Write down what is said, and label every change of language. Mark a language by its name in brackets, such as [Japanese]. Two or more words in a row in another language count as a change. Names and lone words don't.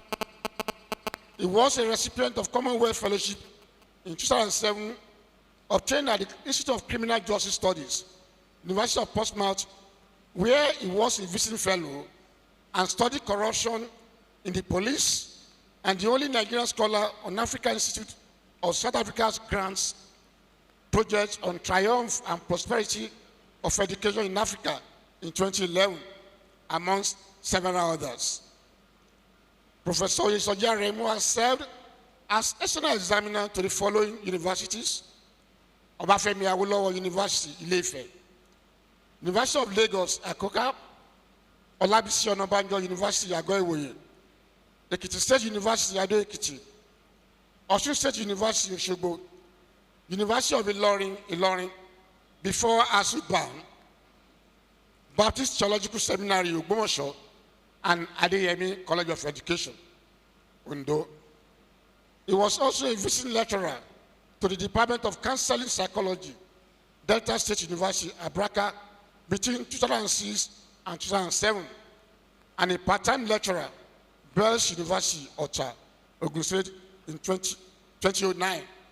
[English] He was a recipient of Commonwealth Fellowship in 2007, obtained at the Institute of Criminal Justice Studies, University of Portsmouth, where he was a visiting fellow and studied corruption in the police, and the only Nigerian scholar on African Institute of South Africa's grants project on triumph and prosperity of education in Africa in 2011, amongst several others. Professor Aremu has served as external examiner to the following universities: Obafemi Awolowo University, Ile-Ife, University of Lagos, Akoka, Olabisi Onabanjo University, Ago-Iwoye, Ekiti State University, Ado-Ekiti, Osun State University, Osogbo, University of Ilorin, before ASUBAN, Baptist Theological Seminary, Ogbomoso, and Adeyemi College of Education, Ondo. He was also a visiting lecturer to the Department of Counseling Psychology, Delta State University, Abraka, between 2006 and 2007, and a part-time lecturer, Bells University, Ota, Ogun State, in 2009.